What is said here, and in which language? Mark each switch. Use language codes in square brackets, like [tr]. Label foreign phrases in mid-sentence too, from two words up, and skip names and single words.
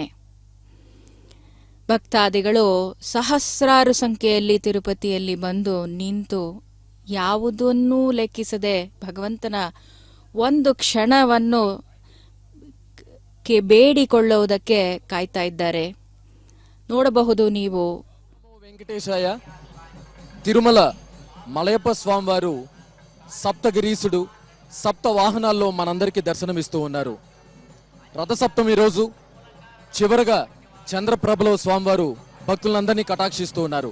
[kn] ಭಕ್ತಾದಿಗಳು ಸಹಸ್ರಾರು ಸಂಖ್ಯೆಯಲ್ಲಿ ತಿರುಪತಿಯಲ್ಲಿ ಬಂದು ನಿಂತು ಯಾವುದನ್ನೂ ಲೆಕ್ಕಿಸದೆ ಭಗವಂತನ ಒಂದು ಕ್ಷಣವನ್ನು ಬೇಡಿಕೊಳ್ಳುವುದಕ್ಕೆ ಕಾಯ್ತಾ ಇದ್ದಾರೆ. ನೋಡಬಹುದು ನೀವು. [te] వెంకటేశాయ తిరుమల మలయప్ప స్వామివారు సప్తగిరీసుడు సప్త వాహనాల్లో మనందరికీ దర్శనమిస్తూ ఉన్నారు. రథసప్తమి రోజు చివరగా చంద్రప్రభలో స్వామివారు భక్తులందరినీ కటాక్షిస్తూ ఉన్నారు.